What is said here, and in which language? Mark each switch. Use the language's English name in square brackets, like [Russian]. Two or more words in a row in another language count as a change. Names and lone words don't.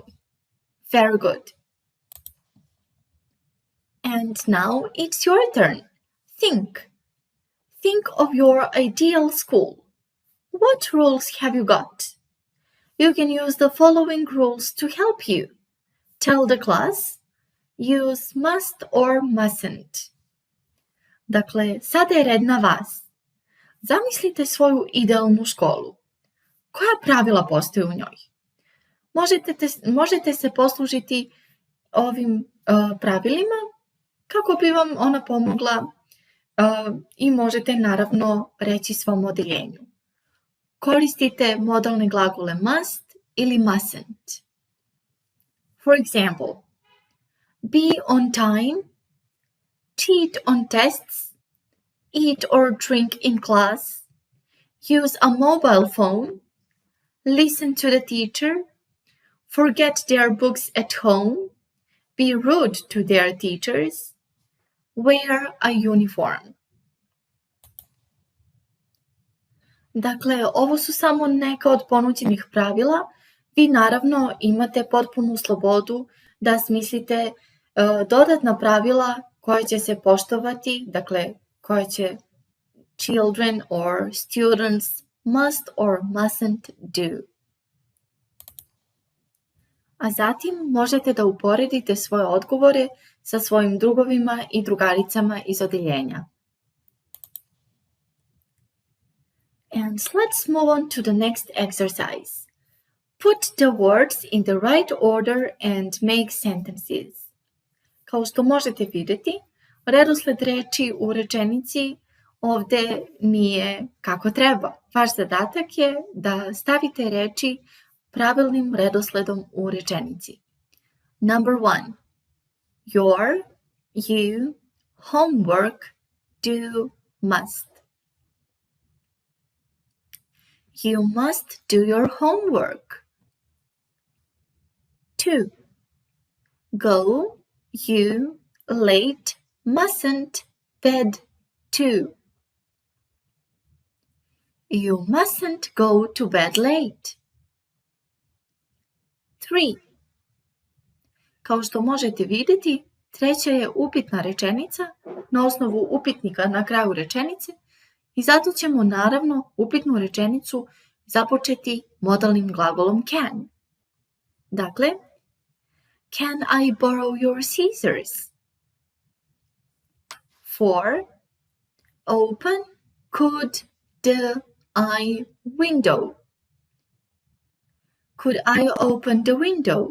[English] Very good. And now it's your turn. Think. Think of your ideal school. What rules have you got? You can use the following rules to help you. Tell the class. Use must or mustn't. [Bosnian] Dakle, sada je red na vas. Zamislite svoju idealnu školu. Koja pravila postoje u njoj? Možete se poslužiti ovim pravilima kako bi vam ona pomogla i možete naravno reći svom odeljenju. Koristite modalne glagole must ili mustn't. [English] For example, be on time, cheat on tests, eat or drink in class, use a mobile phone, listen to the teacher, forget their books at home, be rude to their teachers, wear a uniform. [Bosnian] Dakle, ovo su samo neka od ponuđenih pravila. Vi naravno imate potpunu slobodu da smislite dodatna pravila koja će se poštovati, dakle koja će [English] children or students must or mustn't do. [Bosnian] A zatim možete da uporedite svoje odgovore sa svojim drugovima i drugaricama iz odeljenja. [English] And let's move on to the next exercise. Put the words in the right order and make sentences. [Bosnian] Kao što možete vidjeti, redosled reči u rečenici ovdje nije kako treba. Vaš zadatak je da stavite reči pravilnim redosledom u rečenici. [English] Number 1. Your, you, homework, do, must. You must do your homework. 2. Go, you, late, mustn't, bed, too. You mustn't go to bed late. 3. [Bosnian] Kao što možete vidjeti, treća je upitna rečenica na osnovu upitnika na kraju rečenice i zato ćemo naravno upitnu rečenicu započeti modalnim glagolom can. Dakle, [English] can I borrow your scissors? 4. Open, could, the, I, window. Could I open the window?